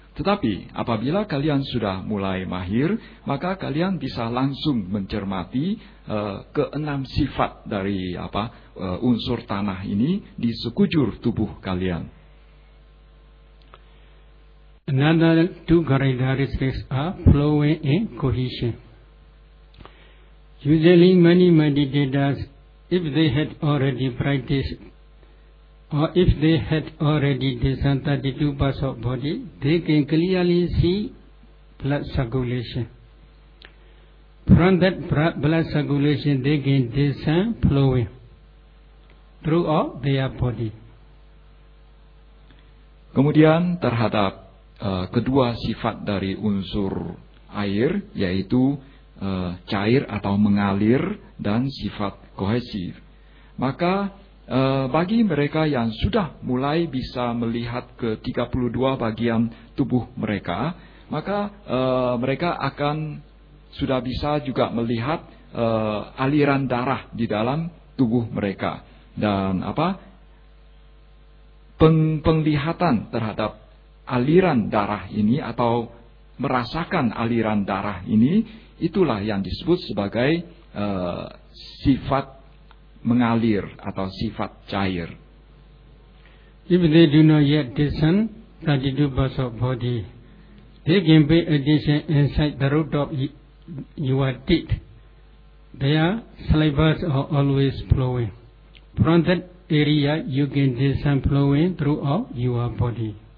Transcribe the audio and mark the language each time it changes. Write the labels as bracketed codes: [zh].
[id] Tetapi apabila kalian sudah mulai mahir, maka kalian bisa langsung mencermati keenam sifat dari unsur tanah ini di sekujur tubuh kalian. [en] Another two characteristics are flowing and cohesion. Usually many meditators if they had already practiced, or if they had already discerned 32 parts of body, they can clearly see blood circulation. From that blood circulation, they can discern flowing throughout their body. [id] Kemudian terhadap kedua sifat dari unsur air, yaitu cair atau mengalir dan sifat kohesif. Maka bagi mereka yang sudah mulai bisa melihat ke 32 bagian tubuh mereka, maka mereka akan sudah bisa juga melihat aliran darah di dalam tubuh mereka. Dan apa? Penglihatan terhadap aliran darah ini atau merasakan aliran darah ini, itulah yang disebut sebagai sifat mengalir atau sifat cair. [en] If they do not yet discern 32 parts of body, they can pay attention inside the root of your teeth. Their saliva are always flowing. From that area, you can discern flowing throughout your body.